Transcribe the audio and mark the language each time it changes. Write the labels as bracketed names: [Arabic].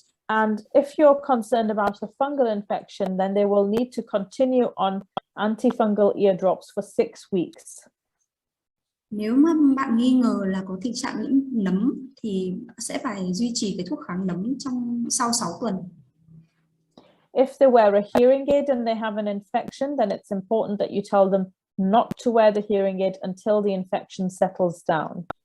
[English] And if you're concerned about a fungal infection, then they will need to continue on antifungal ear drops for 6 weeks. [Vietnamese] Nếu mà bạn nghi ngờ là có tình trạng nhiễm nấm thì sẽ phải duy trì cái thuốc kháng nấm sau 6 tuần. [English] If they wear a hearing aid and they have an infection, then it's important that you tell them not to wear the hearing aid until the infection settles down.